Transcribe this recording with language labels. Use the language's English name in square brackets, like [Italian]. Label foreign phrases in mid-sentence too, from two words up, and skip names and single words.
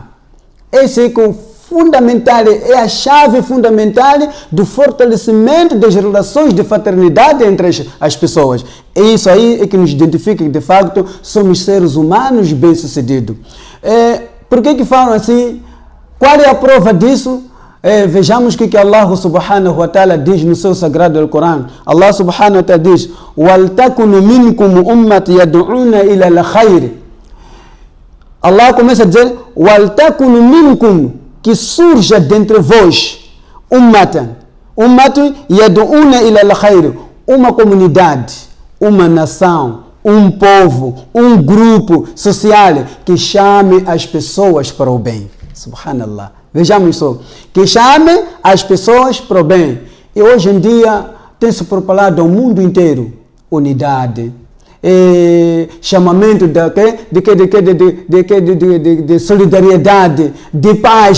[Portuguese] Esse é o fundamental, é a chave fundamental do fortalecimento das relações de fraternidade entre as pessoas. É isso aí que nos identifica que, de facto, somos seres humanos bem-sucedidos. Por que falam assim? Qual é a prova disso? Vejamos que Allah [Arabic] سبحانه وتعالى [Portuguese] diz no seu sagrado Alcorão. Allah [Arabic] سبحانه وتعالى [Portuguese] diz: [Arabic] وَلْتَكُنُ مِنْكُمْ أُمَّةٌ يَدْعُونَ إِلَى الْخَيْرِ. [Portuguese] Allah começa a dizer: [Arabic] وَلْتَكُنُ مِنْكُمْ, [Portuguese] que surja dentre vós, [Arabic] أمة يدعون إلى الخير, [Portuguese] uma comunidade, uma nação, um povo, um grupo social que chame as pessoas para o bem. Subhanallah. Vejamos isso, que chame as pessoas para o bem. E hoje em dia tem-se propalado ao mundo inteiro unidade, chamamento de solidariedade, de paz.